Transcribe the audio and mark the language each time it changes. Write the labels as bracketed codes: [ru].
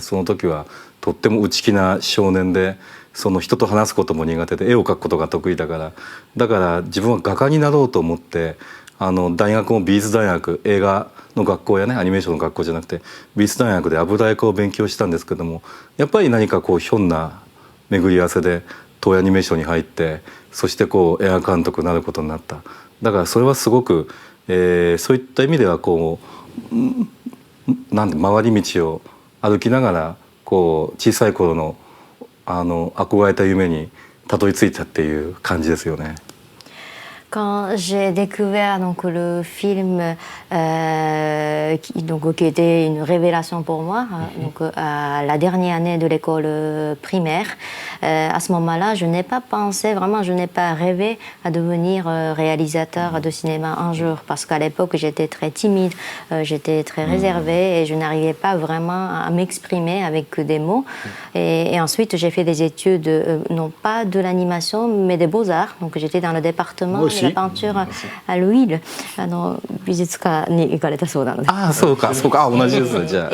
[ja] その時はとっても内気な少年で、その人と話すことも苦手で、絵を描くことが得意だから自分は画家になろうと思って、大学も美術大学、映画の学校やねアニメーションの学校じゃなくて美術大学で油絵画を勉強したんですけども、やっぱり何かひょんな巡り合わせで東映アニメーションに入って、そして映画監督になることになった。だからそれはすごく、そういった意味では回り道を歩きながら小さい頃の憧れた夢にたどり着いたっていう感じですよね。 [fr] Quand j'ai découvert donc, le film qui était une révélation pour moi, donc, à la dernière année de l'école primaire, à ce moment-là, je n'ai pas pensé, vraiment, je n'ai pas rêvé à devenir réalisateur de cinéma un jour, parce qu'à l'époque, j'étais très timide, j'étais très réservée et je n'arrivais pas vraiment à m'exprimer avec des mots. Et ensuite, j'ai fait des études, non pas de l'animation, mais des beaux-arts. Donc, j'étais dans le département de la peinture à l'huile. [ja] 美術館に行かれたそうなので。ああ、そうか、そうか、あ、同じですね、じゃあ。